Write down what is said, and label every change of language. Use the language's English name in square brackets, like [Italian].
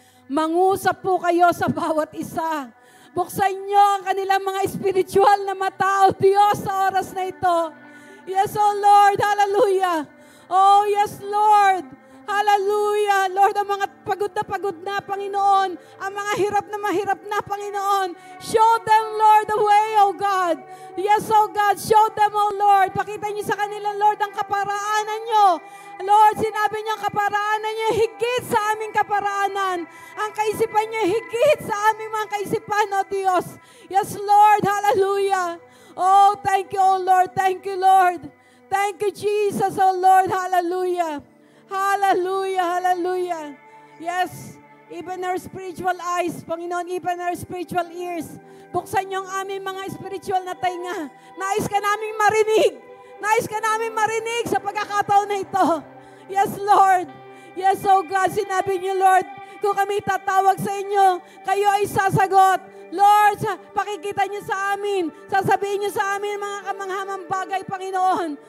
[Filipino] Mangusap po kayo sa bawat isa. Buksan niyo ang kanilang mga spiritual na mata, O Diyos, sa oras na ito. [English] Yes, O Lord, hallelujah. Oh, yes, Lord. [Filipino] Hallelujah. Lord, ang mga pagod na, Panginoon. Ang mga mahirap na, Panginoon. [English] Show them, Lord, the way, O God. Yes, O God, show them, O Lord. [Filipino] Pakita niyo sa kanila, Lord, ang kaparaanan niyo. Lord, sinabi niyo ang kaparaanan niyo, higit sa aming kaparaanan. Ang kaisipan niyo, higit sa aming mga kaisipan, O Diyos. [English] Yes, Lord, hallelujah. Oh, thank you, O Lord. Thank you, Lord. Thank you, Jesus, O Lord. Hallelujah. Hallelujah, hallelujah. Yes, even our spiritual eyes, Panginoon, even our spiritual ears. [Filipino] Buksan niyo ang aming mga spiritual na tainga. Nais ka naming marinig. Nais ka naming marinig sa pagkakataon na ito. Yes, Lord. [English] Yes, oh God, [Filipino] sinabi niyo, Lord, kung kami tatawag sa inyo, kayo ay sasagot. Lord, pakikita niyo sa amin, sasabihin niyo sa amin mga kamanghamang bagay, Panginoon.